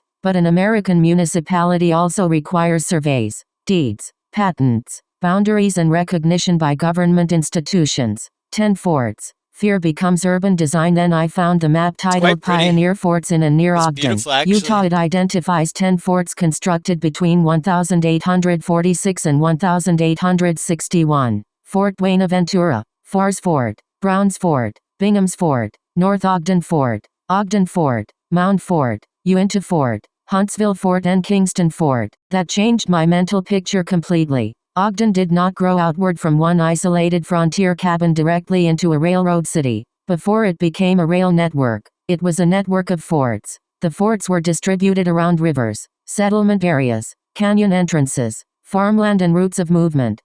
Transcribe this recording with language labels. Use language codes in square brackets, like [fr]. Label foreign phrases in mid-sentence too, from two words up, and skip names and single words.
[en] But an American municipality also requires surveys, deeds, patents, boundaries and recognition by government institutions. 10 forts. Fear becomes urban design. Then I found the map It's quite titled pretty. Pioneer Forts in and near It's Ogden, beautiful, actually. Utah. It identifies 10 forts constructed between 1846 and 1861. Fort Buenaventura, Farr's Fort, Brown's Fort, Bingham's Fort, North Ogden Fort, Mound Fort, Uinta Fort, Huntsville Fort and Kingston Fort. That changed my mental picture completely. Ogden did not grow outward from one isolated frontier cabin directly into a railroad city. Before it became a rail network, it was a network of forts. The forts were distributed around rivers, settlement areas, canyon entrances, farmland and routes of movement.